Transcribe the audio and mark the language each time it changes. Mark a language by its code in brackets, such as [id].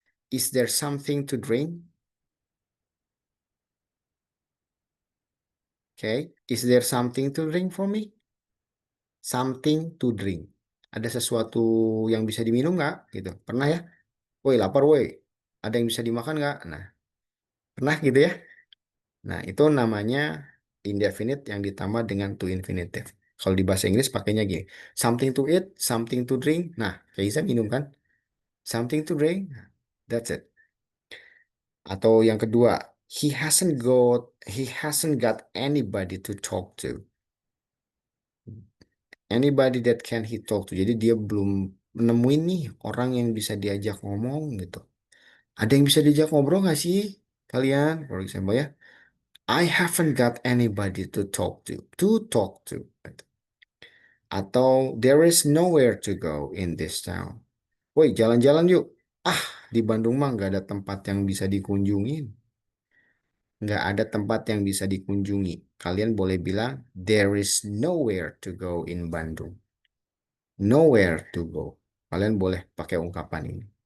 [en] Is there something to drink? Okay. Is there something to drink for me? Something to drink. [id] Ada sesuatu yang bisa diminum nggak? Gitu. Pernah ya? Woi, lapar woi. Ada yang bisa dimakan nggak? Nah, pernah gitu ya? Nah, itu namanya indefinite yang ditambah dengan to infinitive. Kalau di bahasa Inggris pakainya gini. [en] Something to eat, something to drink. [id] Nah, kayak bisa minum kan? [en] Something to drink. [id] Nah, [en] that's it. [id] Atau yang kedua, [en] he hasn't got anybody to talk to. Anybody that can he talk to. [id] Jadi dia belum nemuin nih orang yang bisa diajak ngomong gitu. Ada yang bisa diajak ngobrol nggak sih kalian? [en] For example ya, I haven't got anybody to talk to. To talk to. Gitu. Atau there is nowhere to go in this town. [id] Woi, jalan-jalan yuk. Ah, di Bandung mah nggak ada tempat yang bisa dikunjungin. Nggak ada tempat yang bisa dikunjungi. Kalian boleh bilang, [en] there is nowhere to go in Bandung. Nowhere to go. [id] Kalian boleh pakai ungkapan ini.